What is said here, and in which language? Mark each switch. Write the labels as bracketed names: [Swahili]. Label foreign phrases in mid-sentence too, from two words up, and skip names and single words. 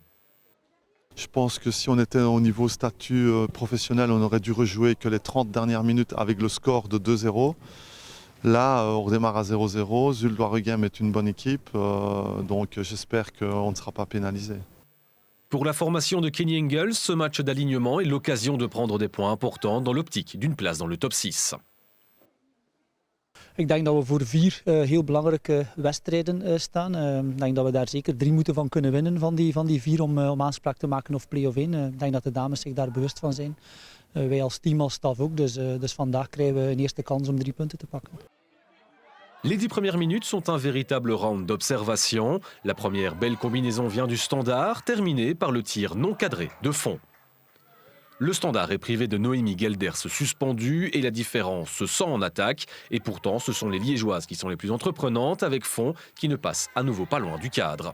[French] Je pense que si on était au niveau statut professionnel, on aurait dû rejouer que les 30 dernières minutes avec le score de 2-0. Là, on redémarre à 0-0. Zulte Waregem est une bonne équipe, donc j'espère qu'on ne sera pas pénalisé. Pour la formation de Kenny Engels, ce match d'alignement est l'occasion de prendre des points importants dans l'optique d'une place dans le top 6. [Dutch] Ik denk dat we voor 4 heel belangrijke wedstrijden staan. Ik denk dat we daar zeker 3 moeten van kunnen winnen van die 4 om aanspraak te maken op play-off 1. Ik denk dat de dames zich daar bewust van zijn. Wij als team, als staf ook. Dus vandaag krijgen we een eerste kans om 3 punten te pakken. [French] Les 10 premières minutes sont un véritable round d'observation. La première belle combinaison vient du Standard, terminée par le tir non cadré de fond. Le Standard est privé de Noémie Gelders suspendue et la différence se sent en attaque. Et pourtant, ce sont les Liégeoises qui sont les plus entreprenantes avec Font qui ne passe à nouveau pas loin du cadre.